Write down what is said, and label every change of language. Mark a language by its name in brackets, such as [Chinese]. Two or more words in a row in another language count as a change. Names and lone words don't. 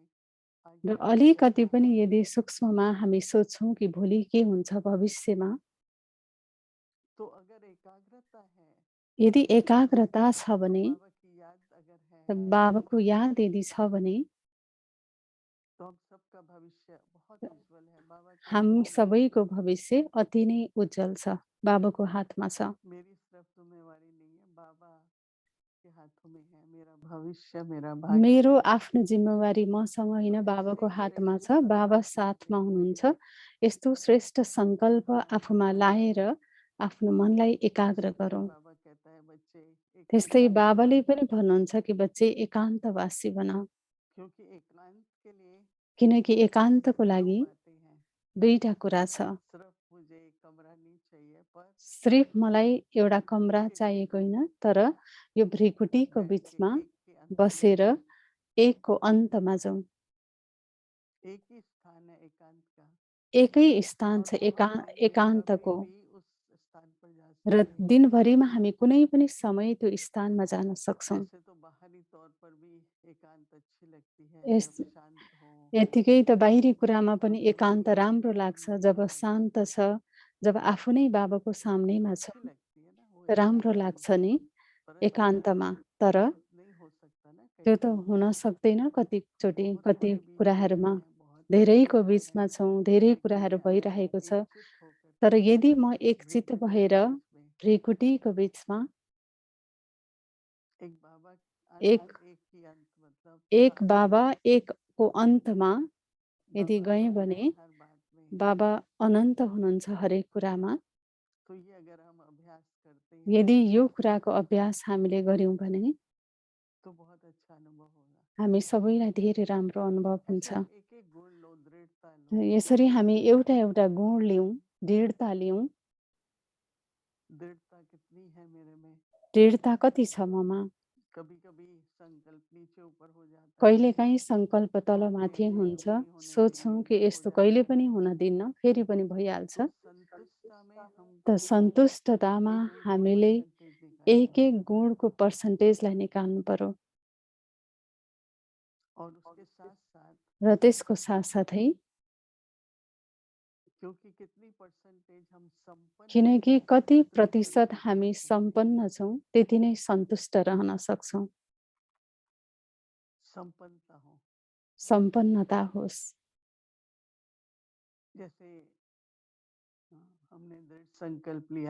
[Nepali] र [Hindi] आगे बढ़ के [Nepali] अलिकति पनि यदि सूक्ष्ममा हामी सोच्छौँ कि भोलि के हुन्छ भविष्यमा, [Hindi] तो अगर एकाग्रता है [Nepali] यदि एकाग्रता छ [Hindi] तो [Nepali] भने, [Hindi] बाबा की याद अगर है [Nepali] त बाबाको याद यदि छ भने [Hindi] तो हम सबका भविष्य बहुत उज्जवल है, बाबा के [Nepali] हामी [Hindi] हाथों में है। [Nepali] सबैको भविष्य अति नै उज्जवल छ, बाबाको हातमा छ। [Hindi] मेरी सिर्फ जिम्मेवारी नहीं है, बाबा के हाथों में है मेरा भविष्य, मेरा भाग्य। [Nepali] मेरो आफ्नो जिम्मेवारी मसँग होइन, [Hindi] तो [Nepali] बाबाको [Hindi] ऐसे [Nepali] हातमा [Hindi] श्रेष्ठ [Nepali] छ, बाबा [Hindi] संकल्प लेके [Nepali] साथमा हुनुहुन्छ। यस्तो श्रेष्ठ सङ्कल्प आफूमा लाएर आफ्नो मनलाई एकाग्र [Hindi] इसीलिए [Nepali] गरौँ। [Hindi] बाबा कहता है बच्चे [Nepali] त्यस्तै [Hindi] एकांत बनो, [Nepali] बाबाले पनि भन्नुहुन्छ कि बच्चे एकान्तवासी बन, [Hindi] क्योंकि एकांत के लिए [Nepali] किनकि एकान्तको [Hindi] दो [Nepali] लागि [Hindi] बातें हैं। [Nepali] दुईटा कुरा छ। [Hindi] सिर्फ मुझे एक कमरा नहीं चाहिए, पर [Nepali] सिर्फ मलाई एउटा कमरा [Hindi] भ्रिकुटी के बीच [Nepali] चाहिएको [Hindi] में [Nepali] होइन, तर यो भ्रिकुटीको [Hindi] बैठ के [Nepali] बिचमा [Hindi] एक के अंत में [Nepali] बसेर [Hindi] जाऊं। [Nepali] एकको अन्तमा जाउँ। [Hindi] एक ही स्थान है एकांत का, [Nepali] एकै स्थान [Hindi] और [Nepali] छ [Hindi] पूरे दिन में कभी [Nepali] एकान्तको, [Hindi] भी उस स्थान पर जा [Nepali] र [Hindi] सकते हैं। [Nepali] दिनभरिमा हामी कुनै पनि समय त्यो स्थानमा जान सक्छौँ। [Hindi] ऐसे तो बाहरी तौर पर भी एकांत अच्छी लगती है, [Nepali] यस [Hindi] जब शांत हो, [Nepali] यतिकै त बाहिरी कुरामा पनि एकान्त [Hindi] भगवान [Nepali] राम्रो [Hindi] के [Nepali] लाग्छ, [Hindi] सामने [Nepali] जब [Hindi] हो, [Nepali] शान्त छ, जब आफू नै बाबाको [Hindi] तो [Nepali] सामनेमा छ, [Hindi] अच्छी लगती है ना वो [Nepali] राम्रो [Hindi] एकांत भी। [Nepali] लाग्छ नि [Hindi] परंतु [Nepali] एकान्तमा। तर [Hindi] वो नहीं हो सकता ना कई [Nepali] त्यो त [Hindi] बार। [Nepali] हुन सक्दैन कतिचोटि, [Hindi] बहुत [Nepali] कति [Hindi] कोई बीच में [Nepali] कुराहरूमा [Hindi] है, बहुत [Nepali] धेरैको [Hindi] परेशान है, [Nepali] बिचमा छौँ, धेरै [Hindi] लेकिन [Nepali] कुराहरू भइरहेको छ। [Hindi] एकचित होकर [Nepali] तर [Hindi] के [Nepali] यदि म एकचित्त [Hindi] भ्रिकुटियों [Nepali] भएर [Hindi] के बीच में [Nepali] भ्रिकुटीको बिचमा [Hindi] एक बाबा अंत, [Nepali] एक [Hindi] एक ही अंत, मतलब एक साथ बाबा में [Nepali] एकको अन्तमा यदि [Hindi] बाबा [Nepali] गएँ [Hindi] अनंत [Nepali] भने [Hindi] है हर बात में। [Nepali] बाबा अनन्त हुनुहुन्छ हरेक कुरामा। [Hindi] तो ये अगर हम अभ्यास करते हैं [Nepali] यदि यो कुराको अभ्यास हामीले गर्यौँ भने [Hindi] तो बहुत अच्छा अनुभव होगा। [Nepali] हामी सबैलाई धेरै राम्रो अनुभव [Hindi] ऐसे [Nepali] हुन्छ। [Hindi] आप एक एक गुण लो, दृढ़ता लो। [Nepali] यसरी हामी एउटा एउटा गुण लियौँ, दृढता लियौँ। [Hindi] दृढ़ता कितनी है मेरे में, [Nepali] दृढता कति छ ममा? [Hindi] कभी-कभी संकल्प नीचे ऊपर हो जाता है [Nepali] कहिलेकाहीँ सङ्कल्प [Hindi] और [Nepali] तलमाथि [Hindi] फिर [Nepali] हुन्छ। [Hindi] नहीं होने [Nepali] सोच्छौँ [Hindi] देंगे [Nepali] कि [Hindi] तो हो [Nepali] यस्तो कहिले [Hindi] जाता है। [Nepali] पनि हुन दिन्न, फेरि पनि [Hindi] तो [Nepali] भइहाल्छ। [Hindi] संतुष्टता में [Nepali] त [Hindi] हमको [Nepali] सन्तुष्टतामा [Hindi] एक-एक गुण [Nepali] हामीले [Hindi] परसेंटेज निकालना है [Nepali] एक-एक गुणको पर्सन्टेजलाई निकाल्नु पर्यो [Hindi] और उसके साथ-साथ [Nepali] र त्यसको साथसाथै [Hindi] क्योंकि कितनी परसेंटेज हम संपन्न हैं, [Nepali] किनकि कति [Hindi] उतनी [Nepali] प्रतिशत [Hindi] संतुष्टि [Nepali] हामी [Hindi] होनी चाहिए। [Nepali] सम्पन्न छौँ, त्यति नै सन्तुष्ट रहन सक्छौँ। [Hindi] संपन्नता हो। [Nepali] सम्पन्नता होस्। [Hindi] जैसे हमने दृढ़ संकल्प लिया